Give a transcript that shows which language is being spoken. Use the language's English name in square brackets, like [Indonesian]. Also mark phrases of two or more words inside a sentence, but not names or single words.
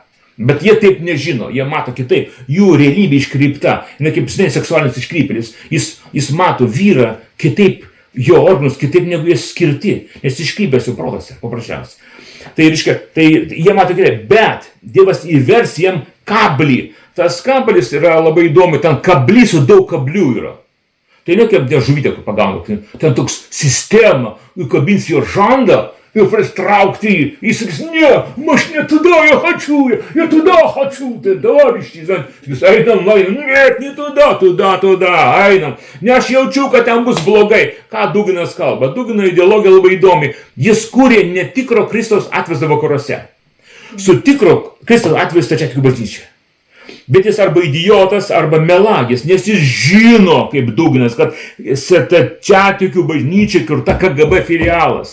[Lithuanian] Bet jie taip nežino, jie mato kitaip, jų realybė iškreipta, ne kaip seksualinis iškrypėlis, jis mato vyrą kitaip, jo organus kitaip negu jis skirti, nes iškrypęs jų protas, paprasčiausiai. Tai reiškia, jie mato kitaip, bet Dievas įvers jiem kablį, tas kablis yra labai įdomu, ten kablys su daug kablių yra. Tai ne kaip žuvytė, kur pagauna, ten toks sistema, įkabins jo žandą, и traukti. [Russian] И sakys, не, aš не туда я хочу, я туда хочу, ты, товарищи. [Lithuanian] Sakys, einam, [Russian] нет, не туда, [Lithuanian] einam. Ne aš jaučiu, kad ten bus blogai. Ką Duginas kalba? Dugino ideologija labai įdomi. Jis kūrė netikro Kristaus atvaizdą vakaruose. Su tikro Kristaus atvaizdą stačiatikių bažnyčia. Bet jis arba idiotas, arba melagis, nes jis žino, kaip Duginas, kad stačiatikių bažnyčia kurta KGB filialas.